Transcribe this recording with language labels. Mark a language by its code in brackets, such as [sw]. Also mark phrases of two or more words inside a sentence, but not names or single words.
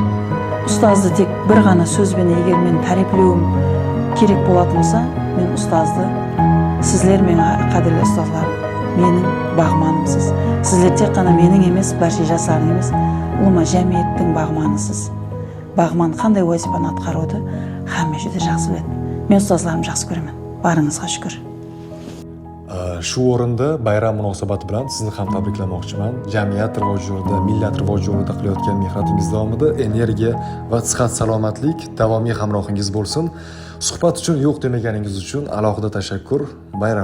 [kaa] Ұстазды тек бір ғана сөзбен егер мен тәріплеуім керек болатын болса, мен ұстазды, сіздер мен қадірлі ұстазлар, менің бағманымсыз. Сіздер тек қана менің емес, барша жастардың емес, ұлыма жәмиеттің бағманысыз. Бағман қандай вазифаны атқаруды һәмме жүде жақсы біледі. Мен ұстазларым жақсы көремін. Барыңызға шүкір. [uz] Shu o'rinda bayram munosabati bilan sizni ham tabriklamoqchiman. Jamiyat rivoji yo'lida, millat rivoji yo'lida qilayotgan mehnatingiz davomida energiya va sihat salomatlik davomiy hamrohingiz bo'lsin. Suhbat uchun yo'q demaganingiz uchun alohida tashakkur.